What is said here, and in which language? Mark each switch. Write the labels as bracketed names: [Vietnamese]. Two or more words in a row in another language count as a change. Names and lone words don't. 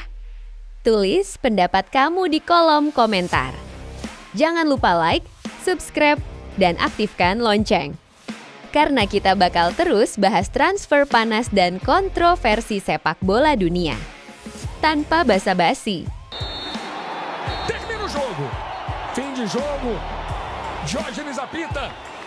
[Indonesian] Tulis pendapat kamu di kolom komentar. Jangan lupa like, subscribe, dan aktifkan lonceng. Karena kita bakal terus bahas transfer panas dan kontroversi sepak bola dunia. Tanpa basa-basi. [Portuguese] Termina o jogo. Fim de jogo. Jorge apita.